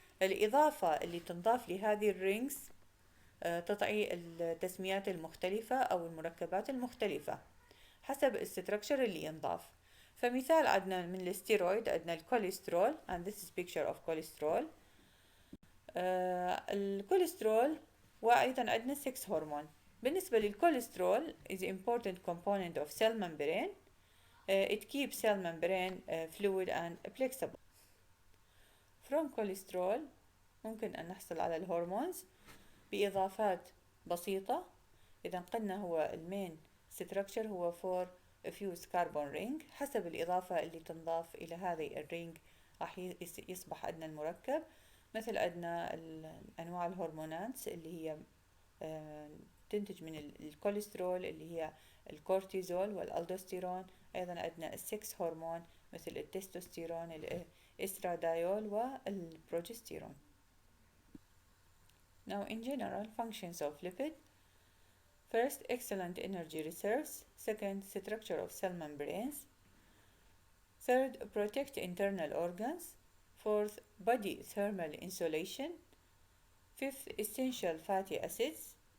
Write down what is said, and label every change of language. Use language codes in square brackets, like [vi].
[ar] الإضافة اللي تنضاف لهذه الرينجز تطعي التسميات المختلفة أو المركبات المختلفة حسب الستركتشر اللي ينضاف. فمثال عندنا من الستيرويد عندنا الكوليسترول [en] and this is picture of cholesterol. [ar] الكوليسترول وأيضا عندنا 6 هرمون. بالنسبة للكوليسترول [en] is important component of cell membrane. It keeps cell membrane fluid and flexible. From cholesterol [ar] ممكن أن نحصل على الهرمونز بإضافات بسيطة. إذا قلنا هو المين structure هو [en] 4 fused carbon ring. [ar] حسب الإضافة اللي تنضاف إلى هذه الرينج راح يصبح عندنا المركب. مثل عندنا أنواع الهرمونات اللي هي تنتج من الكوليسترول اللي هي الكورتيزول والألدوستيرون. أيضا عندنا السكس هرمون مثل التستوستيرون، الإسترادايول والبروجستيرون. [en] Now in general functions of lipid: first, excellent energy reserves. Second, structure of cell membranes. Third, protect internal organs. Fourth, body thermal insulation. Fifth, essential fatty acids.